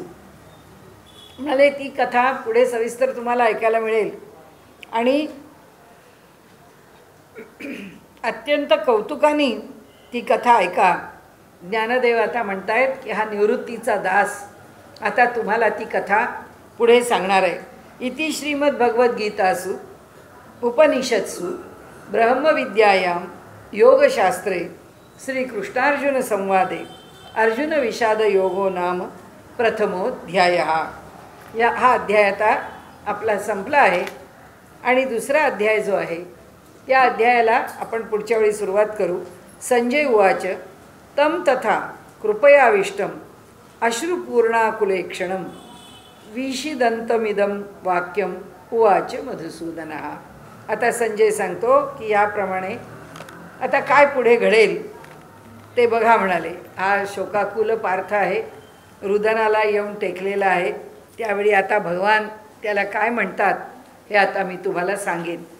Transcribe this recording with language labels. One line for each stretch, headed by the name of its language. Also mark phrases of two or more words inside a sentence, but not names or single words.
Marathi: म्हणाले ती कथा पुढे सविस्तर तुम्हाला ऐकायला मिळेल आणि अत्यंत कौतुकाने ती कथा ऐका. ज्ञानदेव आता म्हणतायत की हा निवृत्तीचा दास आता तुम्हाला ती कथा पुढे सांगणार आहे.
Sanskrit: इति श्रीमद्भगवद्गीतासु उपनिषत्सु ब्रह्मविद्यायां योगशास्त्रे श्रीकृष्णार्जुन संवादे अर्जुन विषाद योगो नाम प्रथमोऽध्यायः.
Marathi: हा अध्याय आता आपला संपला आहे आणि दुसरा अध्याय जो आहे त्या अध्यायाला आपण पुढच्या वेळी सुरुवात करू.
Sanskrit: संजय उवाच तम तथा कृपयाविष्टम अश्रुपूर्णाकुले क्षणम विषिदंतमिदं वाक्यम उवाच मधुसूदनः.
Marathi: आता संजय सांगतो की याप्रमाणे आता काय पुढे घडेल ते बघा. म्हणाले हा शोकाकुल पार्थ आहे, रुदनाला येऊन टेकलेला आहे. त्यावेळी आता भगवान त्याला काय म्हणतात हे आता मी तुम्हाला सांगेन.